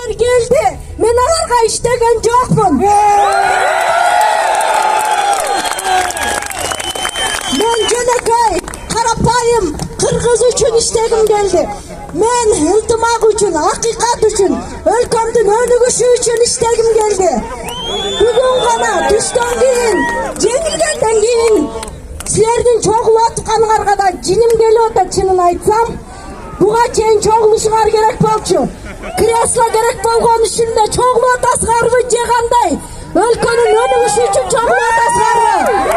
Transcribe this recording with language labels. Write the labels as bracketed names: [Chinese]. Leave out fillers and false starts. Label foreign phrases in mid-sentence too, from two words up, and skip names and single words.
[Kyrgyz] geldi. Мен аларга иштеген жокмун. Мен жөнөкөй, карапайым, Кыргыз үчүн иштегим келди. Мен ынтымак үчүн, акыйкат үчүн, өлкөмдүн өнүгүшү үчүн иштегим келди. Бүгүн гана түштөн кийин, жеңилгенден кийин силердин чогулуп атканыңарга да жиним келип атат, чынын айтсам. Буга чейин чогулушуңар керек болчу. Кресло керек болгон үчүн да чогулуп атасыңарбы же кандай? Өлкөнүн өнүгүшү үчүн чогулуп атасыңарбы?